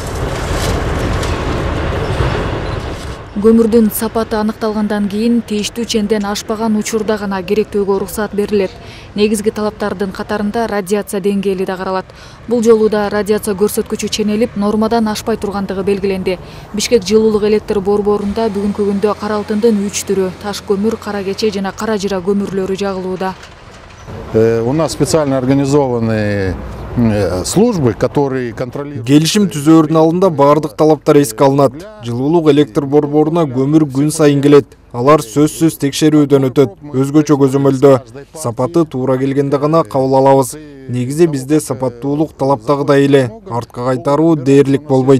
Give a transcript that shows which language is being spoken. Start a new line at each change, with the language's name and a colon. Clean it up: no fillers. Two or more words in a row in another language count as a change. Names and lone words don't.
Kyrgyz: Көмүрдүн сапаты аныкталгандан кийин тийиштүү ченден ашпаган учурда гана керектөөгө уруксат берилет. Негизги талаптардын катарында радиация деңгээли да каралат. Бул жолу да радиация көрсөткүчү ченелип, нормадан ашпай тургандыгы белгиленди. Бишкек жылуулук электр борборунда бүгүнкү күндө кара алтындын 3 түрү, таш көмүр, кара кече жана кара жыра көмүрлөрү жагылууда.
Russian: У нас специально организованные службы, которые контролируют.
Kyrgyz: Келишим түзөөрүнүн алдында бардык талаптар эске алынат. Жылуулук электр борборуна көмүр күн сайын келет. Алар сөзсүз текшерүүдөн өтөт. Өзгөчө көзөмөлдө. Сапаты туура келгенде гана кабыл алабыз. Негизи бизде сапаттуулук талаптагыдай эле. Артка кайтаруу дээрлик болбойт.